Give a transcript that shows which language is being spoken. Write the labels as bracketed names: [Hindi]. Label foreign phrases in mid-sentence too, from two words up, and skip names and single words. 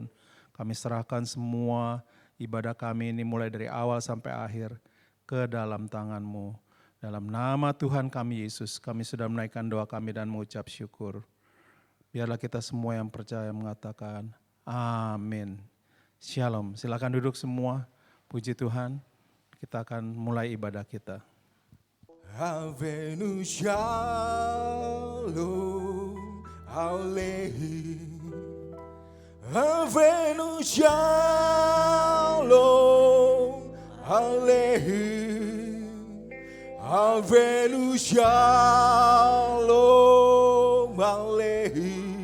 [Indonesian] Kami serahkan semua ibadah kami ini mulai dari awal sampai akhir ke dalam tangan-Mu. Dalam nama Tuhan kami Yesus, kami sudah menaikkan doa kami dan mengucap syukur. Biarlah kita semua yang percaya mengatakan amin. Shalom, silakan duduk semua. Puji Tuhan, kita akan mulai ibadah kita. [Hebrew] Avenu shalom, alehi. Avenu shalom, alehi. Avenu shalom, alehi.